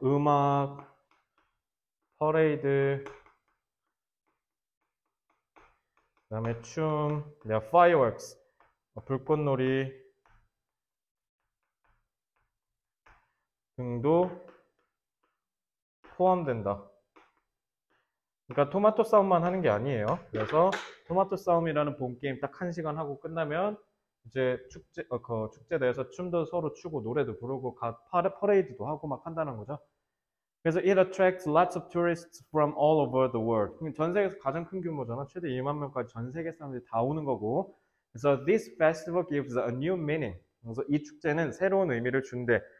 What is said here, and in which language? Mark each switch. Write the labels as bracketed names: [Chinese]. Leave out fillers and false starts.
[Korean] 음악, 퍼레이드, 그 다음에 춤, fireworks, 불꽃놀이 등도 포함된다. 그러니까 토마토 싸움만 하는 게 아니에요. 그래서 토마토 싸움이라는 본 게임 딱 1시간 하고 끝나면 이제 축제 내에서 춤도 서로 추고 노래도 부르고 퍼레이드도 하고 막 한다는 거죠. [English] 그래서 it attracts lots of tourists from all over the world. [Korean] 전 세계에서 가장 큰 규모잖아. 최대 2만 명까지 전 세계 사람들이 다 오는 거고. [English] 그래서 this festival gives a new meaning. [Korean] 그래서 이 축제는 새로운 의미를 준대.